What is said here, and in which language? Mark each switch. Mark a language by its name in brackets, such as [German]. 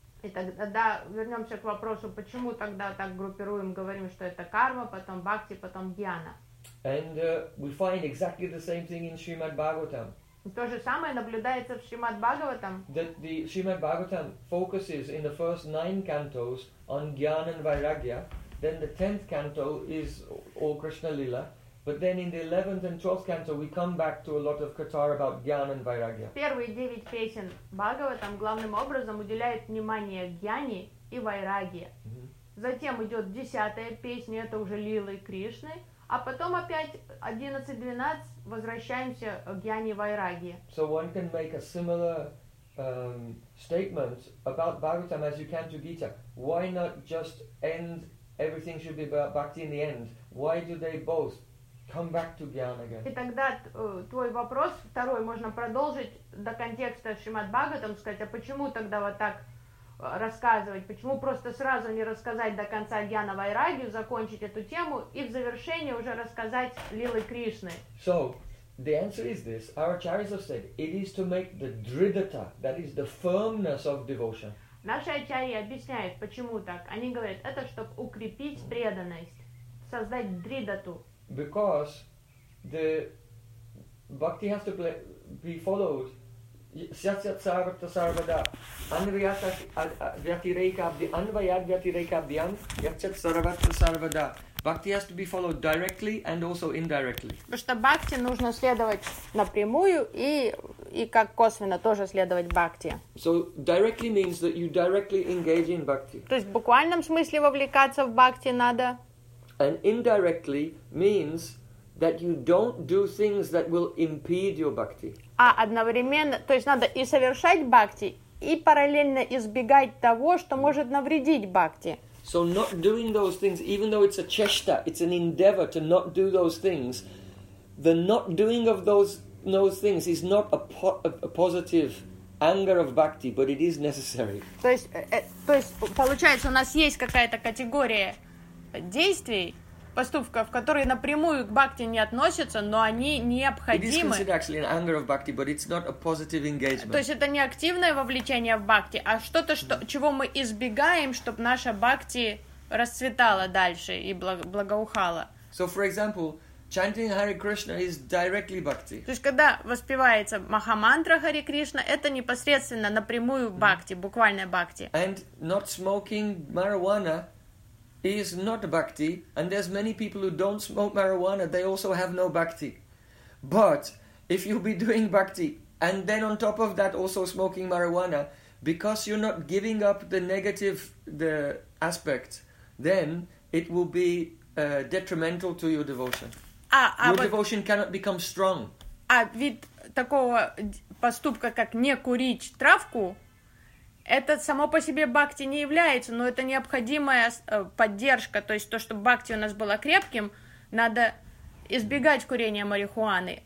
[Russian] И тогда вернемся к вопросу, почему тогда так группируем, говорим, что это карма, потом бхакти, потом джняна. [English] And we find exactly the same thing in Srimad Bhagavatam. [Russian] То же самое наблюдается в Шримад Бхагаватам. [English] That the Shrimad Bhagavatam focuses in the first nine cantos on jnana and vairagya, then the 10th canto is all Krishna Lila, but then in the 11th and 12th canto we come back to a lot of katar about jnana and vairagya. [Russian] Первые девять песен Бхагаватам главным образом уделяют внимание джняне и вайрагье. Затем идет десятая песня, это уже лилы Кришны. А потом опять 11-12 возвращаемся к Гьяне Вайраге. [English] So one can make a similar statement about Bhagavatam as you can to Gita. Why not just end, everything should be about bhakti in the end? Why do they both come back to Gyan again? [Russian] И тогда твой вопрос второй можно продолжить до контекста Шримад Бхагаватам, сказать, а почему тогда вот так рассказывать, почему просто сразу не рассказать до конца Гьяна Вайрагью, закончить эту тему и в завершение уже рассказать лилы Кришны. [English] So, the answer is this. Our acharyas have said, it is to make the dridhata, that is the firmness of devotion. [Russian] Наши ачарьи объясняют, почему так. Они говорят, это чтобы укрепить преданность, создать дридату. [English] Because the bhakti has to be followed. [Sanskrit] Sarvada. Sarvada. [English] Bhakti has to be followed directly and also indirectly. [Russian] Потому что бхакти нужно следовать напрямую и как косвенно тоже следовать бхакти. [English] So directly means that you directly engage in bhakti. [Russian] То есть в буквальном смысле вовлекаться в бхакти надо. [English] And indirectly means that you don't do things that will impede your bhakti. [Russian] А одновременно, то есть надо и совершать бхакти, и параллельно избегать того, что может навредить бхакти. [English] So not doing those things, even though it's a cheshta, it's an endeavor to not do those things, the not doing of those things is not a positive anger of bhakti, but it is necessary. [Russian] То есть получается, у нас есть какая-то категория действий, поступков, которые напрямую к бхакти не относятся, но они необходимы. [English] It is considered actually an anger of bhakti, but it's not a positive engagement. [Russian] То есть это не активное вовлечение в бхакти, а что-то, чего мы избегаем, чтобы наша бхакти расцветала дальше и благоухала. [English] So, for example, chanting Hare Krishna is directly bhakti. [Russian] То есть когда воспевается Махамантра Хари Кришна, это непосредственно напрямую бхакти, буквальная бхакти. [English] And not smoking marijuana is not bhakti, and there's many people who don't smoke marijuana, they also have no bhakti. But if you'll be doing bhakti, and then on top of that also smoking marijuana, because you're not giving up the negative aspect, then it will be detrimental to your devotion. Your devotion cannot become strong. [Russian] А вид такого поступка, как не курить травку, это само по себе бхакти не является, но это необходимая поддержка. То есть то, чтобы бхакти у нас было крепким, надо избегать курения марихуаны.